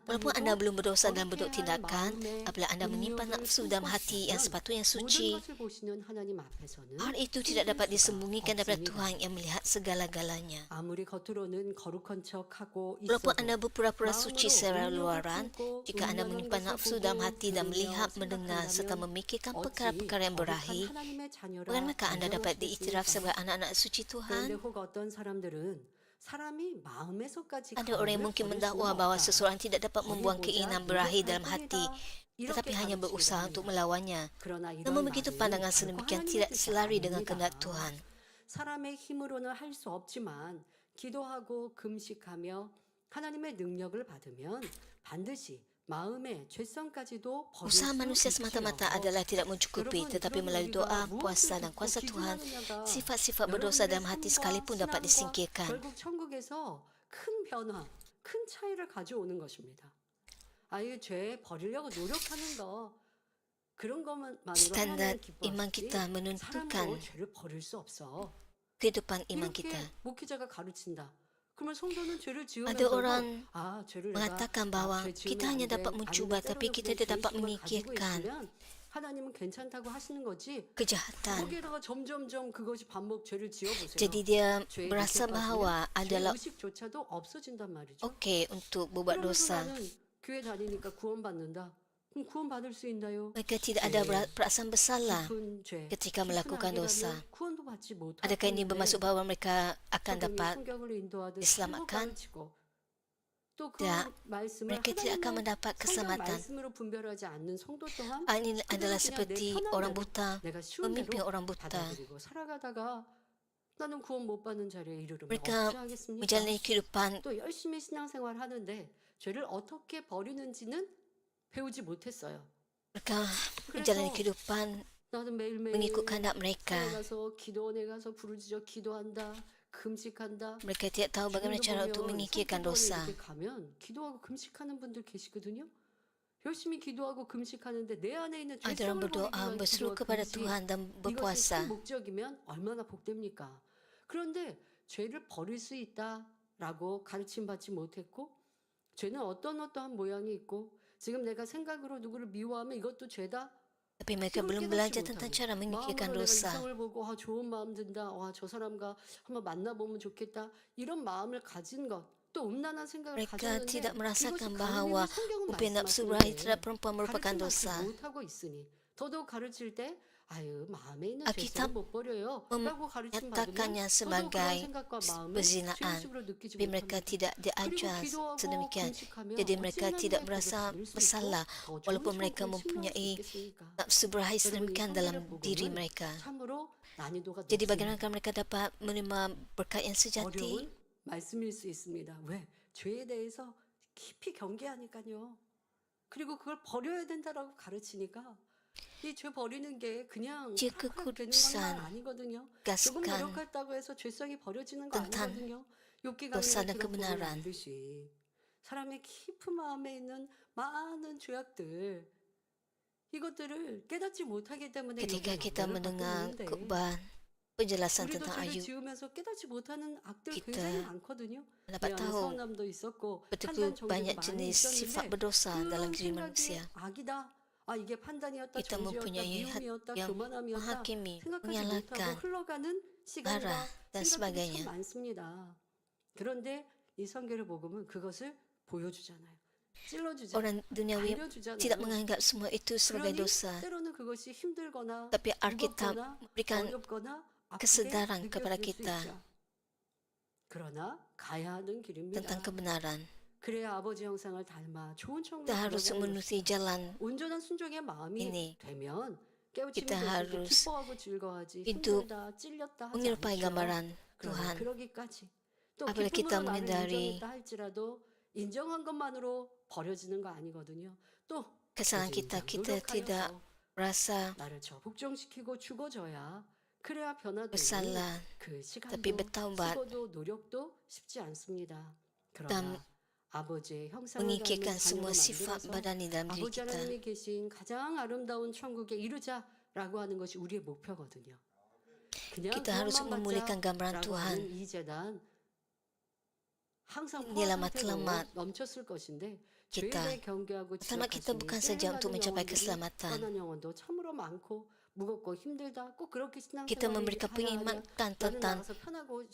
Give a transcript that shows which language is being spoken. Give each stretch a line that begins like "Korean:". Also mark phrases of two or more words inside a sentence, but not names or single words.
Malay: Walaupun
Korean: 해도
Malay: Anda belum berdosa dalam bentuk
Korean: 거룩해야 할
Malay: tindakan,
Korean: 마음의
Malay: apabila Anda menyimpan
Korean: 음욕을
Malay: nafsu
Korean: 품고
Malay: dalam hati yang
Korean: 있으면
Malay: sepatutnya
Korean: 모든
Malay: suci,
Korean: 것을 보시는 하나님 앞에서는
Malay: hal itu tidak
Korean: 숨길
Malay: dapat
Korean: 수가
Malay: disembunyikan daripada
Korean: 없습니다.
Malay: Tuhan yang melihat segala-galanya.
Korean: 아무리 겉으로는 거룩한 척하고
Malay: Walaupun
Korean: 있어도
Malay: Anda berpura-pura suci
Korean: 마음으로
Malay: secara
Korean: 음욕을
Malay: luaran,
Korean: 품고
Malay: jika Anda
Korean: 음란한
Malay: menyimpan
Korean: 것을
Malay: nafsu
Korean: 보고
Malay: dalam hati dan
Korean: 들으며
Malay: melihat, mendengar, serta
Korean: 생각한다면
Malay: memikirkan
Korean: 어찌
Malay: perkara-perkara yang
Korean: 거룩한
Malay: berahi,
Korean: 하나님의 자녀라
Malay: bagaimana Anda dapat diiktiraf
Korean: 인정하시겠습니까?
Malay: sebagai anak-anak suci
Korean: 그런데
Malay: Tuhan?
Korean: 혹 어떤 사람들은 사람이 마음에서까지
Malay: Ada orang yang
Korean: 간음을
Malay: mungkin
Korean: 버릴 수는
Malay: mendakwa bahawa
Korean: 없다.
Malay: seseorang tidak dapat membuang keinginan berahi dalam hati, tetapi
Korean: 이렇게
Malay: hanya
Korean: 가르치기도
Malay: berusaha untuk
Korean: 합니다.
Malay: melawannya.
Korean: 그러나 이런
Malay: Namun begitu
Korean: 말은
Malay: pandangan
Korean: 결코
Malay: sedemikian
Korean: 하나님의
Malay: tidak
Korean: 뜻이
Malay: selari dengan
Korean: 아닙니다.
Malay: kehendak Tuhan.
Korean: 사람의 힘으로는 할 수 없지만 기도하고 금식하며 하나님의 능력을 받으면 반드시 마음의 죄성까지도 버릴
Malay: Usaha
Korean: 수
Malay: manusia
Korean: 있지요.
Malay: semata-mata adalah tidak mencukupi,
Korean: 여러분,
Malay: tetapi
Korean: 그런
Malay: melalui
Korean: 우리가
Malay: doa,
Korean: 무엇을
Malay: puasa dan
Korean: 듣고
Malay: kuasa Tuhan,
Korean: 기준하느냐가
Malay: sifat-sifat berdosa dalam hati
Korean: 여러분들의
Malay: sekalipun
Korean: 삶과
Malay: dapat
Korean: 신앙과
Malay: disingkirkan.
Korean: 결국 천국에서 큰 변화, 큰 차이를 가져오는 것입니다. 아예 죄 버리려고 노력하는 거 그런 것만으로
Malay: Standar
Korean: 하나님을
Malay: iman kita
Korean: 기뻐하시지
Malay: menentukan
Korean: 사람으로 죄를 버릴 수 없어.
Malay: kehidupan iman
Korean: 이렇게
Malay: kita.
Korean: 목회자가 가르친다. 그러면 성도는 죄를
Malay: Ada
Korean: 지으면서도
Malay: orang
Korean: 아 죄를 내가
Malay: mengatakan bahawa
Korean: 죄
Malay: kita
Korean: 지으면
Malay: hanya
Korean: 안 돼.
Malay: dapat mencuba,
Korean: 아니면
Malay: tapi
Korean: 때로는
Malay: kita
Korean: 그냥
Malay: tidak dapat
Korean: 죄의식만 가지고
Malay: memikirkan
Korean: 있으면 하나님은 괜찮다고 하시는 거지.
Malay: kejahatan.
Korean: 거기에다가 점점점 그것이 반복 죄를 지어보세요.
Malay: Jadi dia
Korean: 죄에
Malay: berasa
Korean: 익숙해지면
Malay: bahawa
Korean: 죄
Malay: adalah
Korean: 의식조차도 없어진단 말이죠.
Malay: okey untuk berbuat
Korean: 그러면서
Malay: dosa.
Korean: 나는 교회 다니니까 구원받는다. 그럼 구원받을 수 있나요?
Malay: Mereka tidak ada perasaan bersalah
Korean: 깊은 죄,
Malay: ketika
Korean: 깊은
Malay: melakukan
Korean: 악이라면
Malay: dosa.
Korean: 구원도 받지 못할
Malay: Adakah ini
Korean: 텐데
Malay: bermaksud bahawa mereka akan
Korean: 성경이
Malay: dapat
Korean: 성경을 인도하듯
Malay: diselamatkan?
Korean: 가르치고 또 그
Malay: Tidak.
Korean: 말씀을
Malay: Mereka tidak akan
Korean: 하나님의
Malay: mendapat
Korean: 성경
Malay: keselamatan.
Korean: 말씀으로 분별하지 않는 성도 또한
Malay: Hal ini
Korean: 그들은
Malay: adalah
Korean: 그냥
Malay: seperti
Korean: 내 편한
Malay: orang
Korean: 대로
Malay: buta,
Korean: 내가 쉬운
Malay: memimpin
Korean: 대로
Malay: orang buta.
Korean: 받아들이고 살아가다가 나는 구원 못 받는 자리에 이르르면
Malay: Mereka
Korean: 어찌 하겠습니까?
Malay: menjalani kehidupan
Korean: 또 열심히 신앙생활 하는데 죄를 어떻게 버리는지는 배우지 못했어요.
Malay: mereka menjalani kehidupan
Korean: 나는 매일매일
Malay: mengikut kehendak mereka.
Korean: 산에 가서 기도원에 가서 부르짖어 기도한다. 금식한다.
Malay: Mereka tidak tahu bagaimana cara untuk menyingkirkan dosa.
Korean: 이렇게 가면 기도하고 금식하는 분들 계시거든요. 열심히 기도하고 금식하는데 내 안에 있는
Malay: Ada orang
Korean: 죄성을
Malay: berdoa,
Korean: 버리기 위한
Malay: berseru
Korean: 기도와
Malay: kepada
Korean: 금식
Malay: Tuhan dan
Korean: 이것이
Malay: berpuasa.
Korean: 큰 목적이면 얼마나 복됩니까? 그런데 죄를 버릴 수 있다라고 가르침 받지 못했고 죄는 어떠한 모양이 있고 지금 내가 생각으로 누구를 미워하면 이것도 죄다.
Malay: Tapi mereka
Korean: 이걸
Malay: belum
Korean: 깨닫지
Malay: belajar tentang
Korean: 못하고
Malay: cara menyingkirkan
Korean: 마음으로 내가
Malay: dosa.
Korean: 이성을 보고 와 좋은 마음 든다. 와 저 사람과 한번 만나보면 좋겠다. 이런 마음을 가진 것. 또 음란한 생각을
Malay: Mereka
Korean: 가졌는데
Malay: tidak
Korean: 이것이
Malay: merasakan
Korean: 가늠이면
Malay: bahawa
Korean: 성경은
Malay: upaya nafsu berahi
Korean: 말씀하시는데
Malay: terhadap perempuan merupakan
Korean: 가르침
Malay: dosa.
Korean: 받지 못하고 있으니 더더욱 가르칠 때 아유 마음에 있는
Malay: Alkitab
Korean: 죄성을 못 버려요 라고 가르침
Malay: menyatakannya
Korean: 받으면 더더욱 그런
Malay: sebagai
Korean: 생각과 마음을
Malay: perzinahan.
Korean: 죄의식으로 느끼지
Malay: Tapi mereka
Korean: 못합니다.
Malay: tidak
Korean: 그리고
Malay: diajar
Korean: 기도하고
Malay: sedemikian.
Korean: 금식하면
Malay: Jadi
Korean: 어찌
Malay: mereka
Korean: 하나님의
Malay: tidak
Korean: 복을
Malay: merasa
Korean: 받을 수 있고
Malay: bersalah
Korean: 더 좋은
Malay: walaupun mereka
Korean: 천국을
Malay: mempunyai
Korean: 신뢰할 수 있겠습니까?
Malay: nafsu berahi
Korean: 여러분 이
Malay: sedemikian
Korean: 성경의
Malay: dalam diri
Korean: 복음은
Malay: mereka.
Korean: 참으로 난이도가
Malay: Jadi
Korean: 높습니다.
Malay: bagaimana mereka dapat menerima berkat yang sejati?
Korean: 어려운 말씀일 수 있습니다. 왜? 죄에 대해서 깊이 경계하니까요. 그리고 그걸 버려야 된다라고 가르치니까 이 죄 버리는 게 그냥
Malay: Dia
Korean: 팍팍 되는 건
Malay: kekudusan,
Korean: 아니거든요. 조금
Malay: gaskan
Korean: 노력했다고 해서 죄성이 버려지는 거
Malay: tentang
Korean: 아니거든요. 욥기
Malay: dosa dan
Korean: 강의를 들어보면
Malay: kebenaran.
Korean: 알듯이 사람의 깊은 마음에 있는 많은 죄악들 이것들을 깨닫지 못하기 때문에
Malay: Ketika
Korean: 여기에
Malay: kita
Korean: 영향을 받고
Malay: mendengar
Korean: 있는데
Malay: khutbah penjelasan
Korean: 우리도
Malay: tentang
Korean: 죄를
Malay: Ayub,
Korean: 지으면서 깨닫지 못하는 악들
Malay: kita
Korean: 굉장히 많거든요. 내
Malay: dapat
Korean: 안에
Malay: tahu
Korean: 서운함도 있었고
Malay: betul-betul
Korean: 판단
Malay: banyak
Korean: 정죄도 많이
Malay: jenis sifat
Korean: 있었는데
Malay: berdosa dalam
Korean: 그런
Malay: diri
Korean: 생각이
Malay: manusia.
Korean: 악이다. 아 이게 판단이었다,
Malay: Kita
Korean: 정죄였다,
Malay: mempunyai hati
Korean: 미움이었다,
Malay: yang
Korean: 교만함이었다
Malay: menghakimi,
Korean: 생각하지 못하고
Malay: menyalahkan,
Korean: 흘러가는 시간과
Malay: marah dan
Korean: 생각들이 참
Malay: sebagainya.
Korean: 많습니다. 그런데 이 성경을 복음은 그것을 보여주잖아요. 찔러주잖아요.
Malay: Orang duniawi
Korean: 알려주잖아요.
Malay: tidak menganggap semua itu sebagai
Korean: 그러니
Malay: dosa.
Korean: 때로는 그것이 힘들거나
Malay: Tapi Alkitab
Korean: 무겁거나
Malay: memberikan
Korean: 어렵거나 아프게
Malay: kesedaran kepada
Korean: 느껴질 수
Malay: kita
Korean: 있죠. 그러나 가야 하는 길입니다.
Malay: tentang kebenaran.
Korean: 그래야 아버지 형상을 닮아 좋은 천국에
Malay: Kita harus
Korean: 들어가는
Malay: menuruti
Korean: 것이죠.
Malay: jalan
Korean: 온전한 순종의 마음이
Malay: ini.
Korean: 되면 깨우침이
Malay: Kita
Korean: 됐을 때
Malay: harus
Korean: 기뻐하고 즐거워하지
Malay: hidup
Korean: 힘들다 찔렸다 하지
Malay: menyerupai
Korean: 않죠.
Malay: gambaran
Korean: 그러나
Malay: Tuhan.
Korean: 그러기까지 또
Malay: Apabila kita
Korean: 기쁨으로 나를
Malay: menyadari
Korean: 인정했다 할지라도 인정한 것만으로 버려지는 거 아니거든요. 또
Malay: kesalahan kita, kita tidak rasa
Korean: 나를 적복종시키고 죽어져야 그래야 변화되니
Malay: bersalah,
Korean: 그
Malay: tapi
Korean: 시간도
Malay: bertaubat
Korean: 수고도 노력도 쉽지 않습니다.
Malay: dan
Korean: 그러나 아버지의 형상을 닮은
Malay: mengikirkan
Korean: 자녀로
Malay: semua sifat
Korean: 만들어서
Malay: badani dalam diri
Korean: 아버지
Malay: kita.
Korean: 하나님이 계신 가장 아름다운 천국에 이르자라고 하는 것이 우리의 목표거든요. 그냥
Malay: Kita harus
Korean: 구원만
Malay: memulihkan gambaran
Korean: 받자라고
Malay: Tuhan.
Korean: 하는 이 재단 항상
Malay: Inilah
Korean: 포화 상태로
Malay: matlamat
Korean: 넘쳤을 것인데
Malay: kita.
Korean: 죄에 경계하고
Malay: Matlamat kita
Korean: 지각하시니
Malay: bukan saja untuk mencapai
Korean: 영혼들이
Malay: keselamatan.
Korean: 떠난 영혼도 참으로 많고 무겁고 힘들다. 꼭 그렇게
Malay: Kita
Korean: 신앙생활을
Malay: memberikan
Korean: 하야 하랴.
Malay: pengingatkan
Korean: 나는
Malay: tentang
Korean: 나가서 편하고